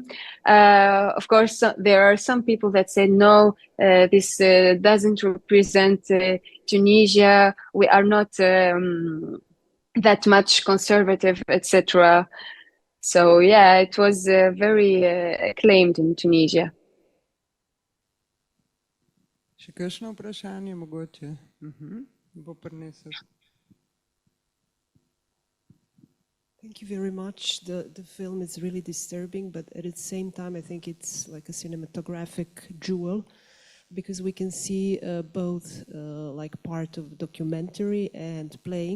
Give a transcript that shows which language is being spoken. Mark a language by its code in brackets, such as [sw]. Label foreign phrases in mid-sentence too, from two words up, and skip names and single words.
[en] Of course, there are some people that said, no, this doesn't represent Tunisia. We are not that much conservative, etc. So yeah, it was very acclaimed in Tunisia. [sl] Še kakšno vprašanje mogoče? Bo prinesel. [en] Thank you very much. The film is really disturbing, but at the same time, I think it's like a cinematographic jewel because we can see both like part of documentary and playing.